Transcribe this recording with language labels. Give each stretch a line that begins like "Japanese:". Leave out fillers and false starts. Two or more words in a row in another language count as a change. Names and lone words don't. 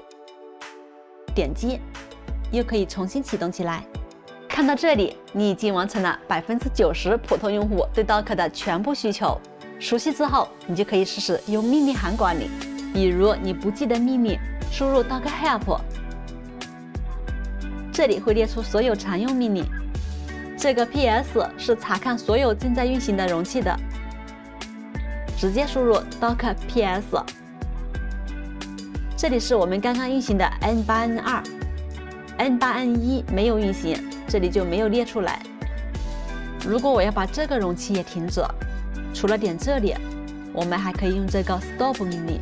Chinese: 點擊，又可以重新啟動起來。看到這裡，你已經完成了90%普通用戶對 Docker 的全部需求。熟悉之後，你就可以試試用命令行管理。比如你不記得命令，輸入 Docker help，這裡會列出所有常用命令。這個 PS 是查看所有正在運行的容器的，直接輸入 Docker PS。這裡是我們剛剛運行的 N8N2，N8N1 沒有運行，這裡就沒有列出來。如果我要把這個容器也停止，除了點這裡，我們還可以用這個 stop 命令。